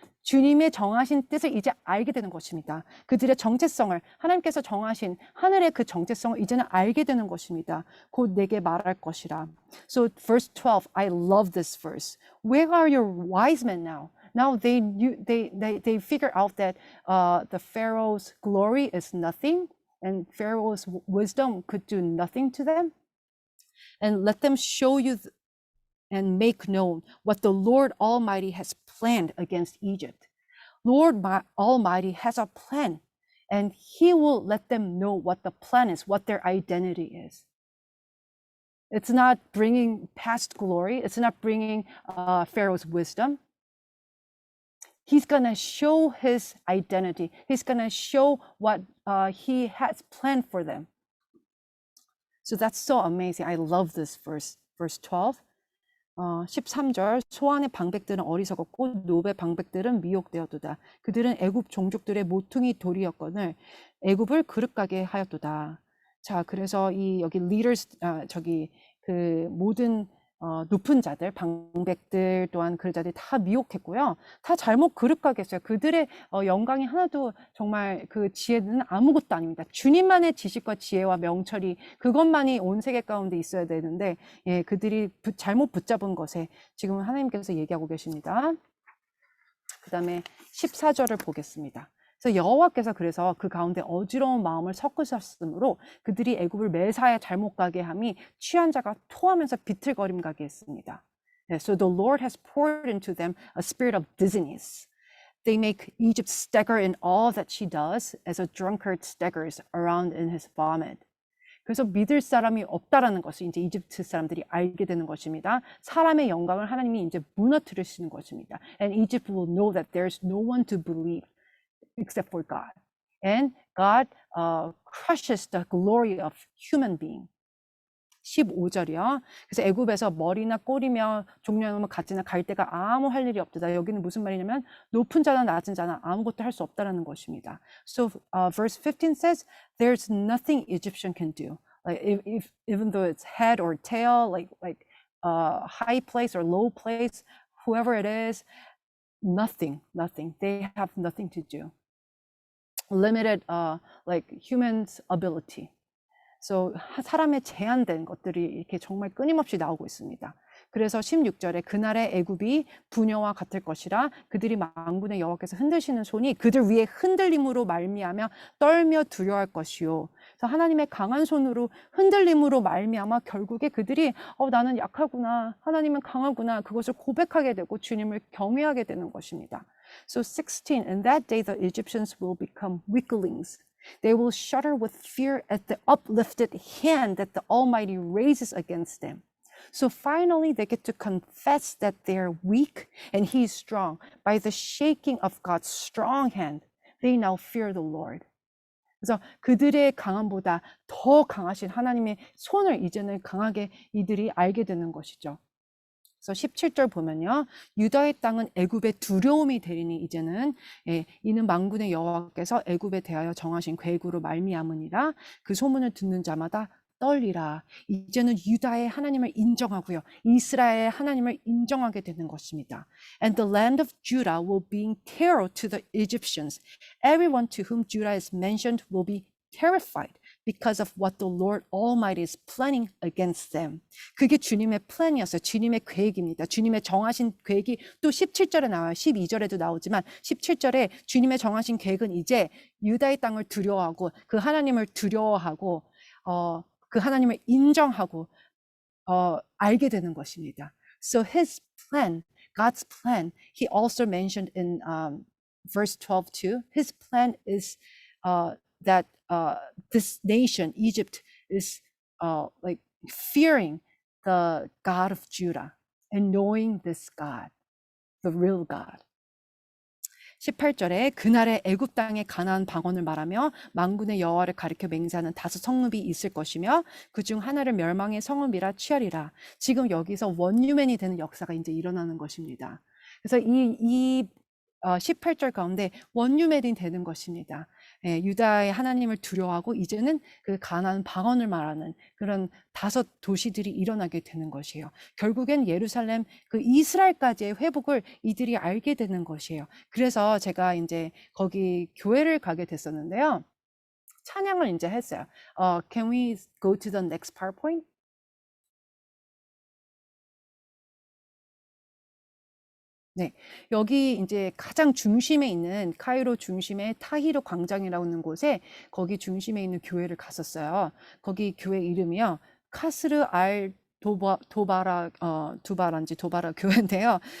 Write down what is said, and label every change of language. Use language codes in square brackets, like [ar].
[ko] 주님의 정하신 뜻을 이제 알게 되는 것입니다. 그들의 정체성을 하나님께서 정하신 하늘의 그 정체성을 이제는 알게 되는 것입니다. 곧 내게 말할 것이라. [en] So verse 12, I love this verse. Where are your wise men now? Now they figure out that the Pharaoh's glory is nothing and Pharaoh's wisdom could do nothing to them. And let them show you and make known what the Lord Almighty has planned against Egypt. Lord Almighty has a plan, and He will let them know what the plan is, what their identity is. It's not bringing past glory. It's not bringing Pharaoh's wisdom. He's going to show his identity. He's going to show what he has planned for them. So that's so amazing. I love this verse 12. [ko] 13절 소안의 방백들은 어리석었고 노베 방백들은 미혹되었도다. 그들은 애굽 종족들의 모퉁이 돌이었거늘 애굽을 그릇가게 하였도다. 자, 그래서 이 여기 leaders 그 모든 높은 자들, 방백들 또한 그 자들이 다 미혹했고요. 다 잘못 그릇가게 했어요. 그들의 영광이 하나도 정말 그 지혜는 아무것도 아닙니다. 주님만의 지식과 지혜와 명철이 그것만이 온 세계 가운데 있어야 되는데 예, 그들이 잘못 붙잡은 것에 지금 하나님께서 얘기하고 계십니다. 그 다음에 14절을 보겠습니다. 그래서 여호와께서 그래서 그 가운데 어지러운 마음을 섞으셨으므로 그들이 애굽을 매사에 잘못 가게 함이 취한 자가 토하면서 비틀거림 가게 했습니다. [en] So the Lord has poured into them a spirit of dizziness. They make Egypt stagger in all that she does, as a drunkard staggers around in his vomit. [ko] 그래서 믿을 사람이 없다라는 것을 이제 이집트 사람들이 알게 되는 것입니다. 사람의 영광을 하나님이 이제 무너뜨리시는 것입니다. [en] And Egypt will know that there's no one to believe except for God. And God crushes the glory of human being. [ko] 15절이요. 그래서 애굽에서 머리나 꼬리며 종려놓으면 가지나 갈 데가 아무 할 일이 없다. 여기는 무슨 말이냐면 높은 자나 낮은 자나 아무것도 할 수 없다라는 것입니다. [en] So verse 15 says, there's nothing Egyptian can do. Like even though it's head or tail, like high place or low place, whoever it is, nothing. They have nothing to do. Limited, like humans' ability. So [ko] 사람의 제한된 것들이 이렇게 정말 끊임없이 나오고 있습니다. 그래서 16절에 그날의 애굽이 부녀와 같을 것이라 그들이 만군의 여호와께서 흔드시는 손이 그들 위에 흔들림으로 말미암아 떨며 두려워할 것이요. 그래서 하나님의 강한 손으로 흔들림으로 말미암아 결국에 그들이 나는 약하구나, 하나님은 강하구나, 그것을 고백하게 되고 주님을 경외하게 되는 것입니다. [en] So 16, in that day the Egyptians will become weaklings. They will shudder with fear at the uplifted hand that the Almighty raises against them. So finally, they get to confess that they're weak and He is strong. By the shaking of God's strong hand, they now fear the Lord. [ko] 그래서 그들의 강함보다 더 강하신 하나님의 손을 이제는 강하게 이들이 알게 되는 것이죠. 그래서 17절 보면요. 유다의 땅은 애굽의 두려움이 되리니 이제는 이는 만군의 여호와께서 애굽에 대하여 정하신 계획으로 말미암으니라. 그 소문을 듣는 자마다 떨리라. 이제는 유다의 하나님을 인정하고요. 이스라엘의 하나님을 인정하게 되는 것입니다. [en] And the land of Judah will bring terror to the Egyptians. Everyone to whom Judah is mentioned will be terrified because of what the Lord Almighty is planning against them. [ko] 그게 주님의 플랜이었어요. 주님의 계획입니다. 주님의 정하신 계획이 또 17절에 나와요. 12절에도 나오지만 17절에 주님의 정하신 계획은 이제 유다의 땅을 두려워하고 그 하나님을 두려워하고 그 하나님을 인정하고 알게 되는 것입니다. [en] So his plan, God's plan, he also mentioned in verse 12 too. His plan is that this nation, Egypt, is like fearing the God of Judah and knowing this God, the real God. [ko] 18절에 그날의 애굽 땅의 가나안 방언을 말하며 만군의 여호와를 가리켜 맹세하는 5 성읍이 있을 것이며 그중 하나를 멸망의 성읍이라 취하리라. 지금 여기서 원유맨이 되는 역사가 이제 일어나는 것입니다. 그래서 이 18절 가운데 원유맨이 되는 것입니다. 유다의 하나님을 두려워하고 이제는 그 가나안 방언을 말하는 그런 5 도시들이 일어나게 되는 것이에요. 결국엔 예루살렘 그 이스라엘까지의 회복을 이들이 알게 되는 것이에요. 그래서 제가 이제 거기 교회를 가게 됐었는데요. 찬양을 이제 했어요. [en] Can we go to the next PowerPoint? [ko] 네, 여기 이제 가장 중심에 있는 카이로 중심의 타히로 광장이라고 하는 곳에 거기 중심에 있는 교회를 갔었어요. 거기 교회 이름이요. 카스르 알 도바라 교회인데요.